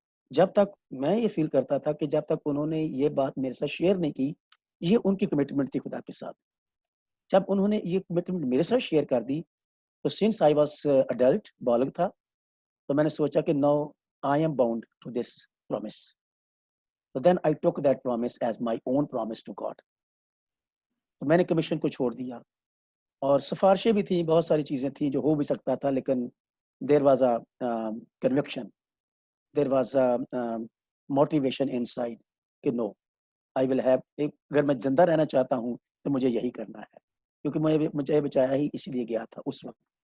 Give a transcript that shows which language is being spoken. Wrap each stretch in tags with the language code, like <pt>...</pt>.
<ur>جب تک میں یہ فیل کرتا تھا کہ جب تک انہوں نے یہ بات میرے ساتھ شیئر نہیں کی، یہ ان کی کمٹمنٹ تھی خدا کے ساتھ. جب انہوں نے یہ کمٹمنٹ میرے ساتھ شیئر کر دی تو</ur> <en>since I was adult,</en> <ur>بالغ تھا، تو میں نے سوچا کہ</ur> <en>No I am bound to this promise. So then I took that promise as my own promise to God.</en> <ur>تو میں نے کمیشن کو چھوڑ دیا، اور سفارشیں بھی تھیں، بہت ساری چیزیں تھیں جو ہو بھی سکتا تھا، لیکن</ur> <en>there was a conviction, there was a motivation inside</en> <ur>کہ</ur> <en>no, I will have.</en> <ur>اگر میں زندہ رہنا چاہتا ہوں تو مجھے یہی کرنا ہے، کیونکہ مجھے بچایا ہی اس لیے گیا تھا اس وقت.</ur>